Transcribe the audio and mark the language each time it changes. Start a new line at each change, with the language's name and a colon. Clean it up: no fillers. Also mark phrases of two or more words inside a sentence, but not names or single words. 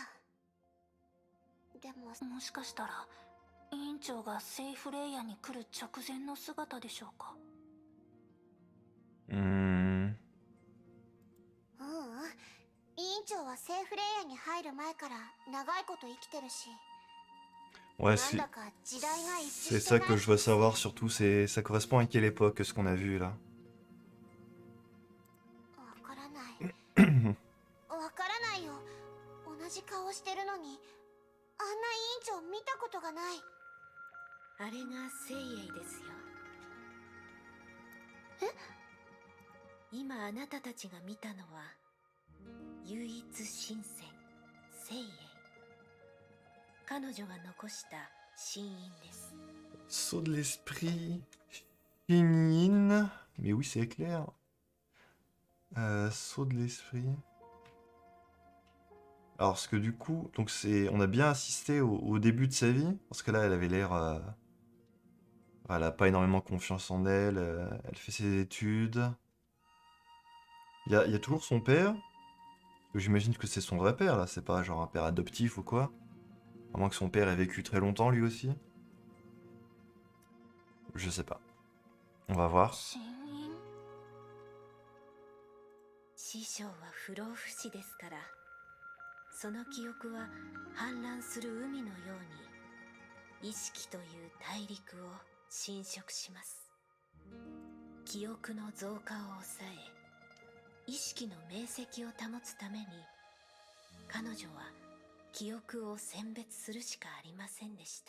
Japanese: でももしかしたら委員長がセイフレイヤに来る直前の姿でしょうか。 Hmm. 委員長はセーフレイヤに入る前から長いこと生きてるし。
French: Ouais, c'est ça que je veux savoir surtout, ça correspond à quelle époque ce qu'on a vu là.
Japanese: わからないわからないよ。同じ顔してるのにあんな委員長見たことがない。あれが聖英ですよ。え？今あなたたちが見たのは唯一神戦聖英。彼女が残した神印です。
French: Saut de l'esprit, Shinyin, mais oui c'est clair. Saut de l'esprit. Alors parce que du coup, donc on a bien assisté au début de sa vie, parce que là elle avait l'air, elle a pas énormément confiance en elle, elle fait ses études. Il y a toujours son père. J'imagine que c'est son vrai père là, c'est pas genre un père adoptif ou quoi. À moins que son père ait vécu très longtemps lui aussi. Je sais pas. On va voir.
Japanese: 神印？師匠は不老不死ですから、その記憶は氾濫する海のように意識という大陸を侵食します。記憶の増加を抑え、意識の明晰を保つために彼女は記憶を選別するしかありませんでした。